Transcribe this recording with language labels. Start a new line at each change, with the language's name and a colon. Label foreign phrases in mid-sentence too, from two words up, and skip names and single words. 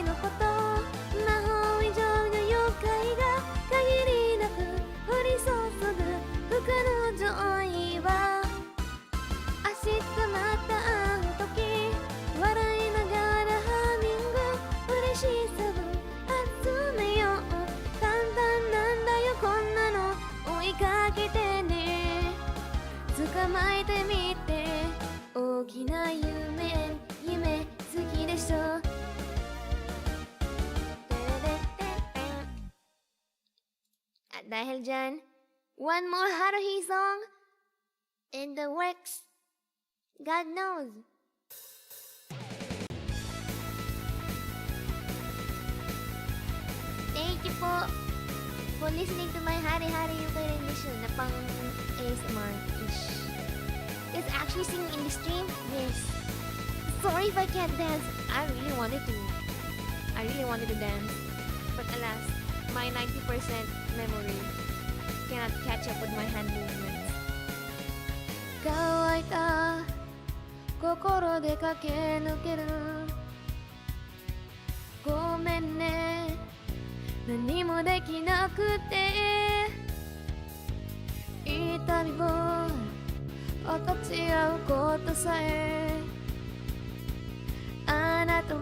Japanese: のこと魔法以上の妖怪が限りなく降り注ぐ不可能joyは明日また会う時笑いながらハミング嬉しさを集めよう簡単なんだよこんなの追いかけてね捕まえてみて大きな夢好きでしょ
Filipino: At dahil dyan
English: one more Haruhi song in the works God knows Thank you for listening to my Hari Hari Yukai rendition
Filipino: na pang
English: ASMR-ish. It's actually singing in the stream? Yes. Sorry if I can't dance. I really wanted to dance. But alas, my 90% memory cannot catch up with my hand movements.
Japanese: 乾いた心で駆け抜けるごめんね何もできなくて痛みを分かち合うことさえあなた